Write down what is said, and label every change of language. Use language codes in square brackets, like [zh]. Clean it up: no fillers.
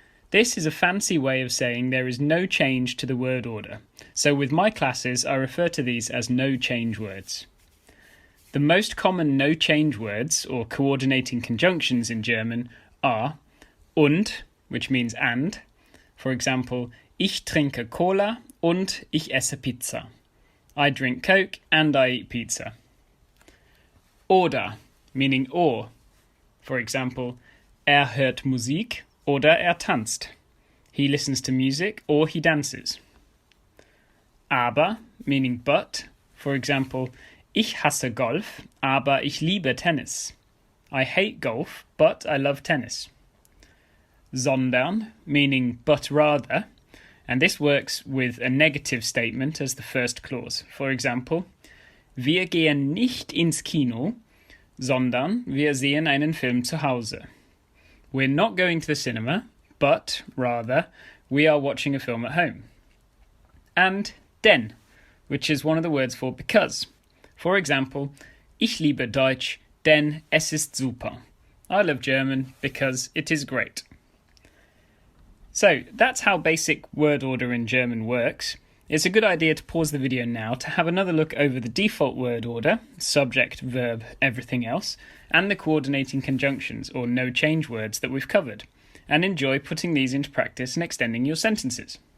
[en] This is a fancy way of saying there is no change to the word order. So with my classes, I refer to these as no-change words. The most common no-change words, or coordinating conjunctions in German, are und, which means and. For example, [de] ich trinke Cola und ich esse Pizza. [en] I drink Coke and I eat pizza. Oder, meaning or. For example, [de] hört Musik oder tanzt. [en] He listens to music or he dances. Aber, meaning but. For example, [de] ich hasse Golf, aber ich liebe Tennis. [en] I hate golf, but I love tennis. Sondern, meaning but rather. And this works with a negative statement as the first clause. For example, [de] wir gehen nicht ins Kino, sondern wir sehen einen Film zu Hause. [en] We're not going to the cinema, but, rather, we are watching a film at home. And denn, which is one of the words for because. For example, [de] ich liebe Deutsch, denn es ist super. [en] I love German because it is great. So, that's how basic word order in German works. It's a good idea to pause the video now to have another look over the default word order, subject, verb, everything else, and the coordinating conjunctions or no-change words that we've covered, and enjoy putting these into practice and extending your sentences.